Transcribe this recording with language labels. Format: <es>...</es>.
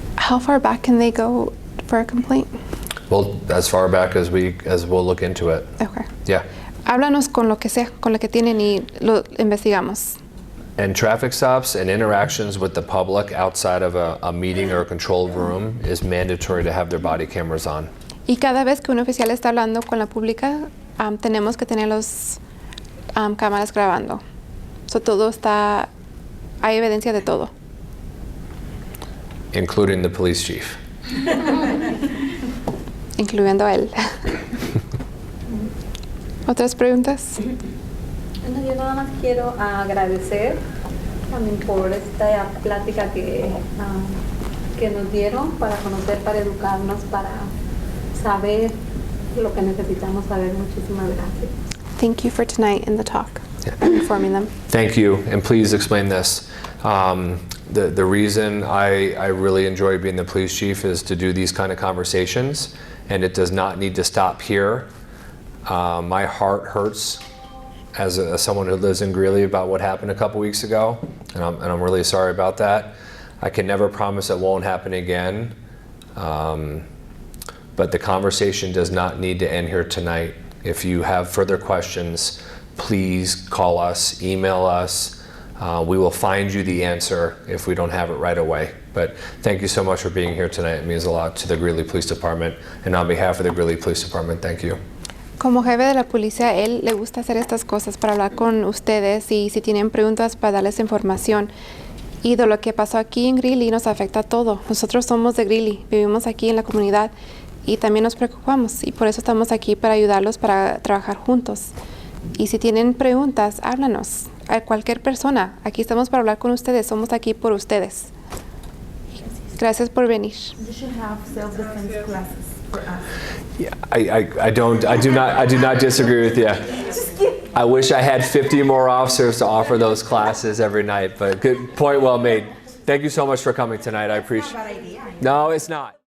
<en>How far back can they go for a complaint? Well, as far back as we'll look into it. Okay. Yeah.</en> <es>Háblanos con lo que sea, con lo que tienen y lo investigamos.</es> <en>And traffic stops and interactions with the public outside of a meeting or a controlled room is mandatory to have their body cameras on.</en> <es>Y cada vez que un oficial está hablando con la pública, tenemos que tener los cámaras grabando. So todo está, hay evidencia de todo.</es> <en>Including the police chief.</en> <es>Incluyendo a él. ¿Otras preguntas? Bueno, yo nada más quiero agradecer también por esta plática que nos dieron para conocer, para educarnos, para saber lo que necesitamos saber. Muchísimas gracias.</es> <en>Thank you for tonight and the talk. And informing them. Thank you, and please explain this. The reason I really enjoy being the police chief is to do these kind of conversations, and it does not need to stop here. My heart hurts as someone who lives in Greeley about what happened a couple weeks ago, and I'm really sorry about that. I can never promise it won't happen again, but the conversation does not need to end here tonight. If you have further questions, please call us, email us. We will find you the answer if we don't have it right away. But thank you so much for being here tonight. It means a lot to the Greeley Police Department, and on behalf of the Greeley Police Department, thank you.</en> <es>Como jefe de la policía, él le gusta hacer estas cosas para hablar con ustedes y si tienen preguntas para darles información. Y de lo que pasó aquí en Greeley nos afecta a todo. Nosotros somos de Greeley, vivimos aquí en la comunidad y también nos preocupamos y por eso estamos aquí para ayudarlos para trabajar juntos. Y si tienen preguntas, háblanos. A cualquier persona, aquí estamos para hablar con ustedes, somos aquí por ustedes. Gracias por venir.</es> <en>You should have self-defense classes for us. Yeah, I do not disagree with you. I wish I had 50 more officers to offer those classes every night, but good point, well made. Thank you so much for coming tonight. I appreciate it. No, it's not.</en>